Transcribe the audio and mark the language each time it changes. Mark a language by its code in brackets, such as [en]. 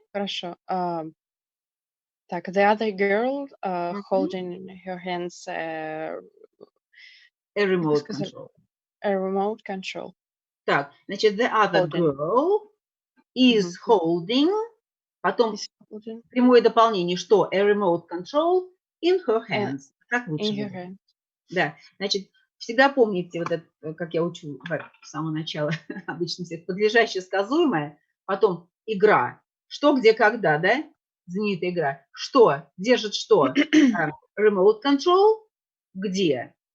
[ru] Хорошо. Так, [en] the other girl holding in her hands a remote control. A remote control. [ru] Так, значит, [en] the other girl is holding, [ru] потом прямое дополнение, что? [en] A remote control in her hands. [ru] Как лучше? [en] In her hands. [ru] Да, значит, всегда помните, вот это, как я учу с самого начала, обычно всех, подлежащее сказуемое, потом игра. Что, где, когда, да? Знаменитая игра. Что? Держит что? [en] Remote control. [ru] Где?